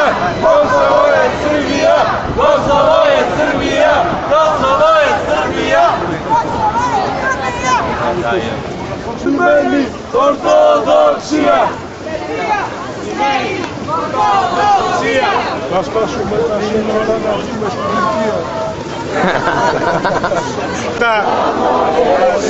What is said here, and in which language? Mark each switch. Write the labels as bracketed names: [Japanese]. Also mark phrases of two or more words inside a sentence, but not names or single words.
[Serbian] Kosovo je Srbija! Kosovo je Srbija! Kosovo je Srbija! [Greek] Σημαίνει Ορθοδοξία! Να σπάσουμε τα σύνορα να βγούμε στην Τουρκία.